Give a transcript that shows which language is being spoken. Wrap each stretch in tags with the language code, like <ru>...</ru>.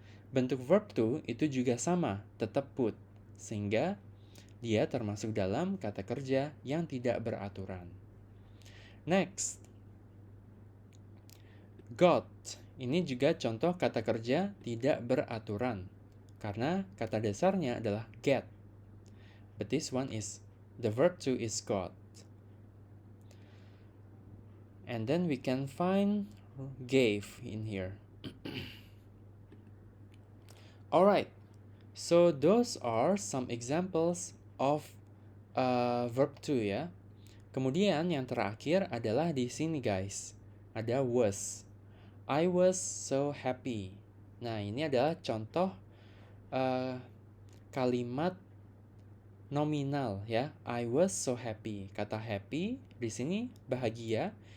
<id>Bentuk verb to itu juga sama, tetap put. Sehingga dia termasuk dalam kata kerja yang tidak beraturan. Next.</id> <en>Got.</en> <id>Ini juga contoh kata kerja tidak beraturan. Karena kata dasarnya adalah get.</id> <en>But this one is, the verb to is got. And then we can find gave in here. Alright, so those are some examples of verb to, ya.</en> <id>Kemudian yang terakhir adalah di sini, guys. Ada was.</id> <en>I was so happy.</en> <id>Nah, ini adalah contoh kalimat nominal, ya.</id> <en>I was so happy.</en> <id>Kata happy di sini bahagia.</id>